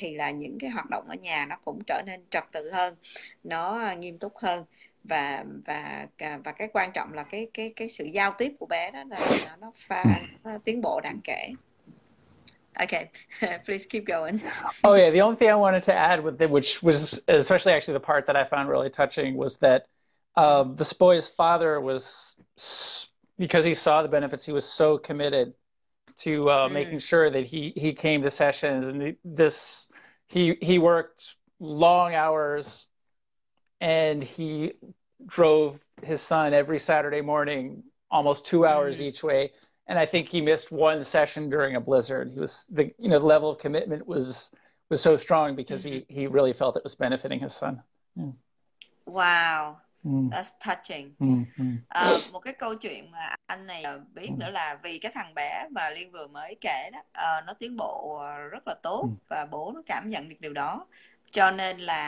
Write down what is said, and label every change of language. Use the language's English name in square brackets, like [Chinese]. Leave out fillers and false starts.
[Vietnamese] thì là những cái hoạt động ở nhà nó cũng trở nên trật tự hơn, nó nghiêm túc hơn. Và cái quan trọng là cái sự giao tiếp của bé đó là nó tiến bộ đáng kể. [English] Okay. Please keep going. Oh yeah, the only thing I wanted to add with it, which was especially actually the part that I found really touching, was that this boy's father was, because he saw the benefits, he was so committed to making sure that he came to sessions, and he worked long hours, and he drove his son every Saturday morning, almost 2 hours each way. And I think he missed one session during a blizzard. He was the level of commitment was so strong because he really felt it was benefiting his son. Yeah. Wow, that's touching. [Vietnamese] Một cái câu chuyện mà anh này biết nữa là vì cái thằng bé mà Liên vừa mới kể đó, nó tiến bộ rất là tốt và bố nó cảm nhận được điều đó, cho nên